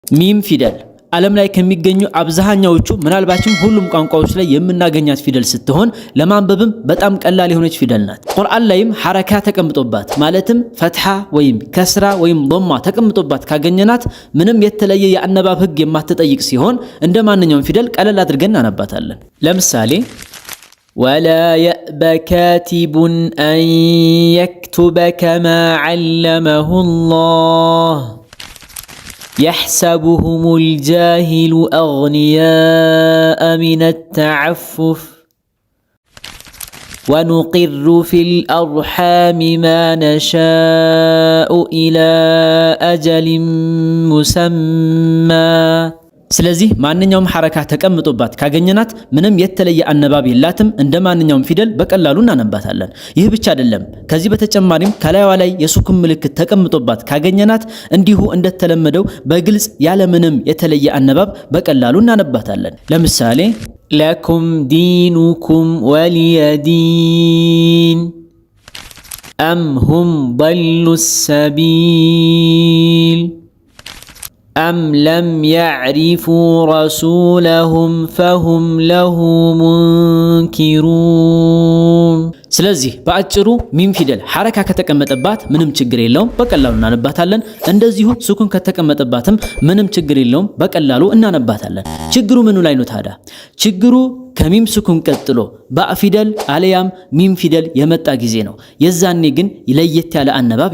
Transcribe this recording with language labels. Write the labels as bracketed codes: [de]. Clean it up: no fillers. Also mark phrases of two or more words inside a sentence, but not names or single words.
[am] ሚም ፊደል ዓለም ላይ ከሚገኙ አብዛኛዎቹ ምናልባችም ሁሉም ቋንቋዎች ላይ የምናገኛት ፊደል ስትሆን ለማንበብም በጣም ቀላል የሆነች ፊደል ናት። ቁርአን ላይም ሐረካ ተቀምጦባት ማለትም ፈትሐ ወይም ከስራ ወይም ضማ ተቀምጦባት ካገኘናት ምንም የተለየ የአነባብ ህግ የማትጠይቅ ሲሆን እንደማንኛውም ፊደል ቀለል አድርገን እናነባታለን። ለምሳሌ [ar] ولا يأبى كاتب أن يكتب كما علمه الله يحسبهم الجاهل أغنياء من التعفف ونقر في الأرحام ما نشاء إلى أجل [am] مسمى ስለዚህ ማንኛውም ሐረካ ተቀምጦባት ካገኘናት ምንም የተለየ አነባብ የላትም እንደማንኛውም ፊደል በቀላሉ እናነባታለን። ይህ ብቻ አይደለም፣ ከዚህ በተጨማሪም ከላይዋ ላይ የሱኩን ምልክት ተቀምጦባት ካገኘናት እንዲሁ እንደተለመደው በግልጽ ያለ ምንም የተለየ አነባብ በቀላሉ እናነባታለን። ለምሳሌ [ar] لكم دينكم ولي دين أم هم ضلوا السبيل أم لم يعرفوا رسولهم فهم له منكرون [am] ስለዚህ በአጭሩ ሚም ፊደል ሐረካ ከተቀመጠባት ምንም ችግር የለውም በቀላሉ እናነባታለን። እንደዚሁ ሱኩን ከተቀመጠባትም ምንም ችግር የለውም በቀላሉ እናነባታለን። ችግሩ ምኑ ላይ ነው ታዲያ? ችግሩ ከሚም ሱኩን ቀጥሎ ባእ ፊደል አለያም ሚም ፊደል የመጣ ጊዜ ነው። የዛኔ ግን ለየት ያለ አነባብ